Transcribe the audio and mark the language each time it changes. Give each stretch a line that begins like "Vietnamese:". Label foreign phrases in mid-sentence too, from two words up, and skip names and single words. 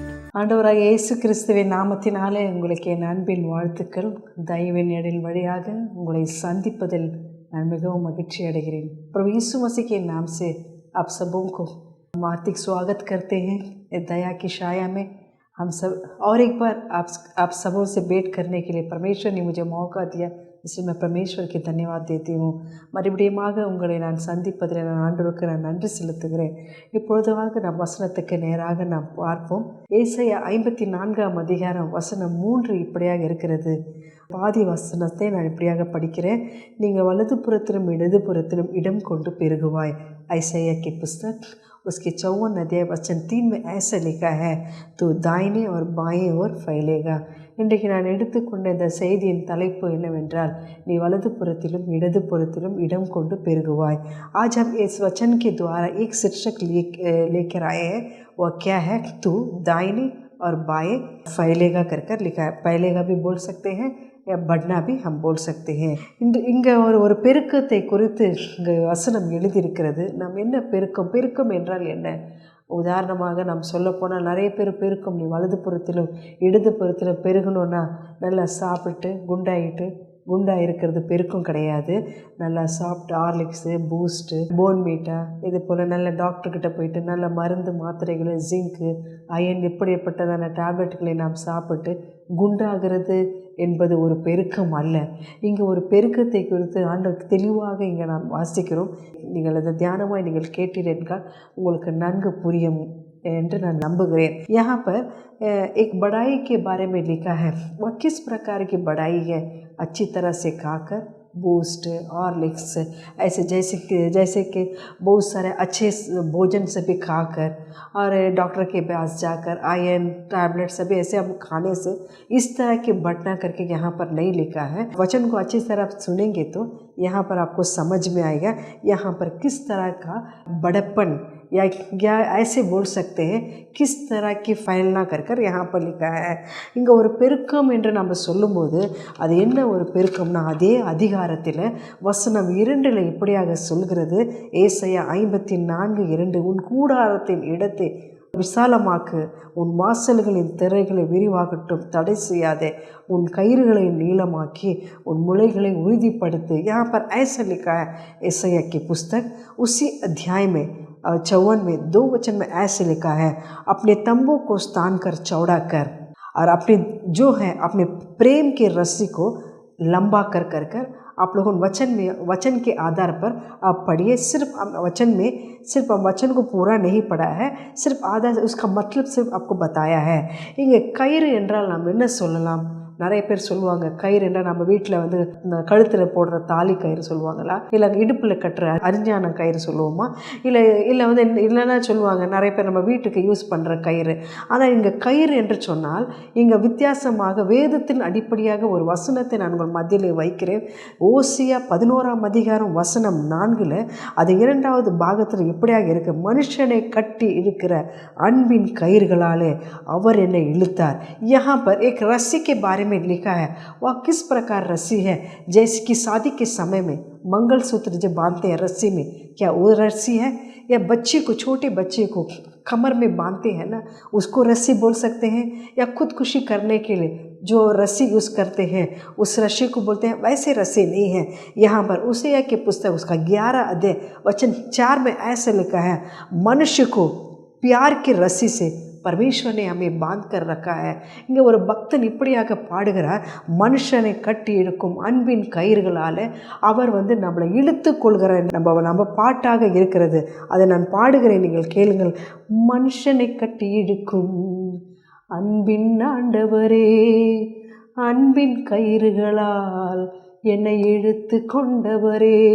Tamil: ஆண்டவராக இயேசு கிறிஸ்துவின் நாமத்தினாலே உங்களுக்கு என் அன்பின் வாழ்த்துக்கள். தயவின் எழில் வழியாக உங்களை சந்திப்பதில் நான் மிகவும் மகிழ்ச்சி अड़ेகிறேன்।
Hindi: प्रभु यीशु मसीह के नाम से आप सबों को हार्दिक स्वागत करते हैं। दया की छाया में हम सब और एक बार आप सबों से भेंट करने के लिए परमेश्वर ने मुझे मौका दिया, इसलिए मैं परमेश्वर के धन्यवाद देती हूँ।
Tamil: மறுபடியுமாக உங்களை நான் சந்திப்பதில் நான் ஆண்டவருக்கு நான் நன்றி செலுத்துகிறேன்। இப்பொழுதுமாக நாம் வசனத்துக்கு நேராக நாம் பார்ப்போம்। ஏசாயா 54ஆம் அதிகாரம் வசனம் 3 இப்படியாக இருக்கிறது। பாதி வசனத்தை நான் இப்படியாக படிக்கிறேன்। நீங்கள் வலதுபுறத்திலும் இடதுபுறத்திலும் இடம் கொண்டு பெருகுவாய்।
Hindi: ऐसाया की पुस्तक उसके 54 अध्याय वचन 3 में ऐसा लिखा है, तो दाहिने और बाएं ओर फैलेगा।
Tamil: இன்றைக்கு நான் எடுத்துக்கொண்ட இந்த செய்தியின் தலைப்பு என்னவென்றால், நீ வலதுபுறத்திலும் இடதுபுறத்திலும் இடம் கொண்டு பெருகுவாய்।
Hindi: आज हम इस वचन के द्वारा एक शीर्षक लेकर आए हैं, वह क्या है? तू दाहिने और बाएं फैलेगा कर लिखा है। फैलेगा भी बोल सकते हैं या बढ़ना भी हम बोल सकते हैं।
Tamil: இங்கே ஒரு பெருக்கத்தை குறித்து இங்கே வசனம் எழுதியிருக்கிறது। நாம் என்ன பெருக்கம் என்றால் என்ன? உதாரணமாக நாம் சொல்லப்போனால் நிறைய பேர் பெருக்கம், நீ வலதுபுறத்திலும் இடதுபுறத்திலும் பெருகணுன்னா நல்லா சாப்பிட்டு குண்டாக இருக்கிறது பெருக்கம் கிடையாது। நல்லா சாப்பிட்டு ஹார்லிக்ஸு, பூஸ்ட்டு, போன்மீட்டா இது போல் நல்ல டாக்டர்கிட்ட போயிட்டு நல்ல மருந்து மாத்திரைகள், ஜிங்க்கு, அயன் இப்படிப்பட்டதான டேப்லெட்டுகளை நாம் சாப்பிட்டு குண்டாகிறது என்பது ஒரு பெருக்கம் அல்ல। இங்கே ஒரு பெருக்கத்தை குறித்து ஆண்டவர் தெளிவாக இங்கே நாம் வாசிக்கிறோம்। நீங்கள் அதை தியானமாக நீங்கள் கேட்டீர்கள் உங்களுக்கு நன்கு புரியும் என்று நான் நம்புகிறேன்।
Hindi: यहाँ पर एक बढ़ाई के बारे में लिखा है। वह किस प्रकार की बढ़ाई है? अच्छी तरह से खाकर, बूस्ट, हॉर्लिक्स ऐसे जैसे कि बहुत सारे अच्छे भोजन से भी खाकर और डॉक्टर के पास जाकर आयरन टैबलेट सभी ऐसे हम खाने से इस तरह की बढ़ना करके यहाँ पर नहीं लिखा है। वचन को अच्छी तरह आप सुनेंगे तो यहाँ पर आपको समझ में आएगा यहाँ पर किस तरह का बड़प्पन या ऐसे बोल सकते हैं किस तरह की फैलना कर यहाँ पर लिखा है।
Tamil: இங்கே ஒரு பெருக்கம் என்று நம்ம சொல்லும்போது அது என்ன ஒரு பெருக்கம்னா, அதே அதிகாரத்தில் வசனம் 2 இப்படியாக சொல்கிறது। ஏசாயா 54:2 உன் கூடாரத்தின் இடத்தை விசாலமாக்கு, உன் வாசல்களின் திரைகளை விரிவாகட்டும், தடை செய்யாதே, उन கயிறுகளை நீளமாக்கி उन முளைகளை உறுதிப்படுத்து। यहाँ पर ऐसा लिखा है ஏசாயா की पुस्तक उसी अध्याय में 54 में 2 वचन में ऐसे लिखा है, अपने तंबू को स्थान कर चौड़ा कर और अपने जो है अपने प्रेम के रस्सी को लंबा कर आप लोगों वचन के आधार पर आप पढ़िए। सिर्फ हम वचन को पूरा नहीं पढ़ा है, सिर्फ आधा उसका मतलब सिर्फ आपको बताया है। இங்கே கயிறு என்றால் நாம் என்ன சொல்லலாம்? நிறைய பேர் சொல்லுவாங்க கயிறு என்றால் நம்ம வீட்டில் வந்து கழுத்தில் போடுற தாலி கயிறு சொல்லுவாங்களா, இல்லை இடுப்பில் கட்டுற அரிஞ்சான கயிறு சொல்லுவோமா, இல்லை வந்து இல்லைன்னா சொல்லுவாங்க நிறைய பேர் நம்ம வீட்டுக்கு யூஸ் பண்ணுற கயிறு। ஆனால் இங்கே கயிறு என்று சொன்னால் இங்கே வித்தியாசமாக வேதத்தின் அடிப்படையாக ஒரு வசனத்தை நான் உங்கள் மத்தியில் வைக்கிறேன்। ஓசியா 11ஆம் அதிகாரம் வசனம் 4 அது 2வது பாகத்தில் இப்படியாக இருக்கு, மனுஷனை கட்டி இழுக்கிற அன்பின் கயிறுகளாலே அவர் என்னை இழுத்தார்।
Hindi: यहाँ पर एक रस्सी के बारे में लिखा है, वह किस प्रकार रस्सी है? जैसे कि शादी के समय में मंगलसूत्र जो बांधते हैं रस्सी में, क्या वो रस्सी है? या छोटे बच्चे को कमर में बांधते हैं ना, उसको रस्सी बोल सकते हैं। या खुदकुशी करने के लिए जो रस्सी यूज़ करते हैं उस रस्सी को बोलते हैं, वैसे रस्सी नहीं है। यहाँ पर ओसिया की पुस्तक उसका 11 अध्याय वचन 4 में ऐसे लिखा है, मनुष्य को प्यार की रस्सी से परमेश्वर ने हमें बांध कर रखा है।
Tamil: இங்கே ஒரு பக்தன் இப்படியாக பாடுகிறார், மனுஷனை கட்டி இழுக்கும் அன்பின் கயிறுகளால் அவர் வந்து நம்மளை இழுத்து கொள்கிற நம்ம பாட்டாக இருக்கிறது। அதை நான் பாடுகிறேன், நீங்கள் கேளுங்கள்। மனுஷனை கட்டி இழுக்கும் அன்பின் ஆண்டவரே, அன்பின் கயிறுகளால் என்னை இழுத்து கொண்டவரே,